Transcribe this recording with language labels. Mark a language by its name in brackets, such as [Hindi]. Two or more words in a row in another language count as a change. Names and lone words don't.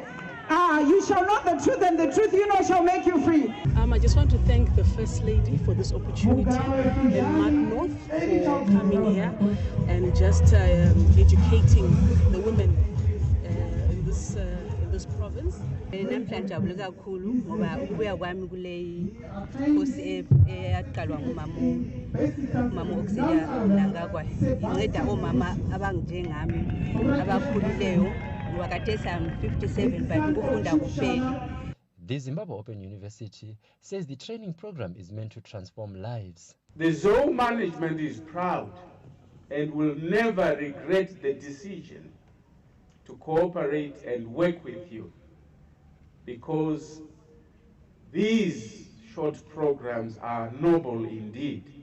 [English] You shall know the truth, and the truth shall make you free. I just want to thank the First Lady for this opportunity and Mark North for coming here and just educating the women in this province. [North Ndebele] Namhlanje jabule kakhulu ngoba ukubuya kwami kule Nkosi eyaqalwa ngumama Auxilia Mnangagwa inceda omama abanjengami abakhulileyo ngoba khathesi [English] I'm 57 but [North Ndebele] ukufunda kuphela. [English] The Zimbabwe Open University says the training program is meant to transform lives. The Zoo management is proud and will never regret the decision to cooperate and work with you, because these short programs are noble indeed.